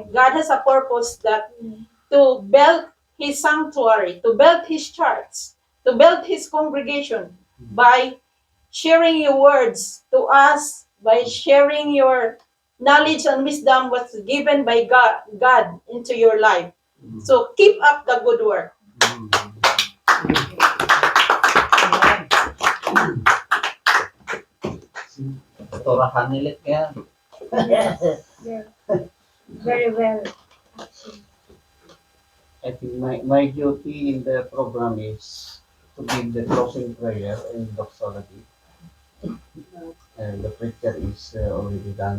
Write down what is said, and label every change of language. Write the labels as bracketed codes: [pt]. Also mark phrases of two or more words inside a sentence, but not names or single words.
[en] God has a purpose that to build His sanctuary, to build His church, to build His congregation by sharing your words to us, by sharing your knowledge and wisdom what's given by God into your life. So keep up the good work. Turahan nilit kaya. Very well. I think my duty in the program is to give the closing prayer and doxology. And the preacher is already done.